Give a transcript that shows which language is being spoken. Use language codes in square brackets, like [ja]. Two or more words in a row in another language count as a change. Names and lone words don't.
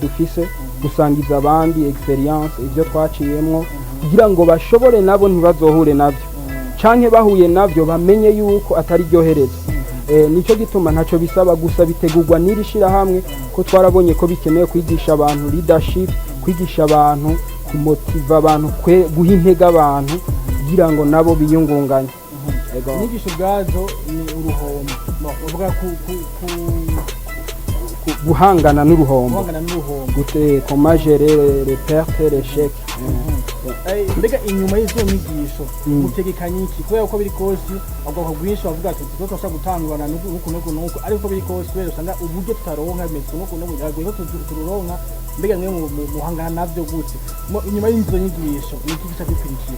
[rn] dufise gusangiza abandi experience ibyo twaciyemwo kugira ngo bashobore nabo ntibazohure navyo canke bahuye navyo bamenye yuko atari ryohereza nico gituma ntaco bisaba gusa bitegurwa n'irishira hamwe ko twarabonye ko bikeneye kwigisha abantu leadership kwigisha abantu kumotiva abantu guha intege abantu kugira ngo nabo biyungunganye inyigisho bwazo ni uruhombo bavuga guhangana n'uruhombo gute [fr] comment gérer les pertes l'échec [rn] mbega inyuma y'izo nyigisho mutegekanye iki kubera uko biri kose abagabo bwinshi bavuga ati tuzosha gutangurana nuko ariko biri kose rero usanga uburyo tutaronka bimeze nuko yagoye ko tururonka mbega mwe muhangana navyo gute inyuma y'izo nyigisho niki gica bikurikira